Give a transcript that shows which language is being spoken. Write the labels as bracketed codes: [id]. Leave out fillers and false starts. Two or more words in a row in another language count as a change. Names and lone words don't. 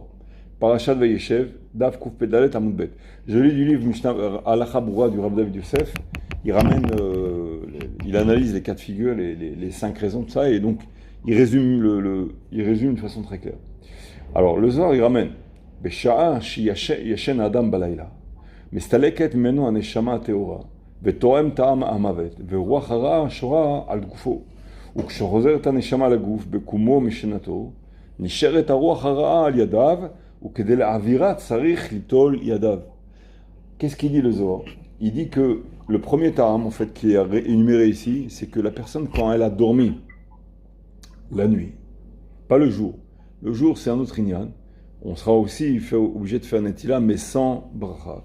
[he] פרשת וישב, דף קוף דלת עמוד ב. [fr] Je lis du livre Mishnah Halacha Broura du Rav David Yosef. Il ramène, il analyse les cas de figure, les 5 raisons de ça, et donc il résume de façon très claire. Alors le Zohar il ramène [he] בשעה שישן אדם בלילה, מסתלקת ממנו הנשמה הטהורה, וטועם טעם המוות, ורוח הרעה שורה על גופו, וכשחוזרת הנשמה לגוף בקומו משנתו, נשארת הרוח הרעה על ידיו, וכדי להעבירה צריך ליטול ידיו. [fr] Qu'est-ce qu'il dit le Zohar? Il dit que le premier ta'am, en fait, qui est énuméré ici, c'est que la personne, quand elle a dormi la nuit, pas le jour. Le jour, c'est un autre inyan. On sera aussi obligé de faire netila, mais sans bracha.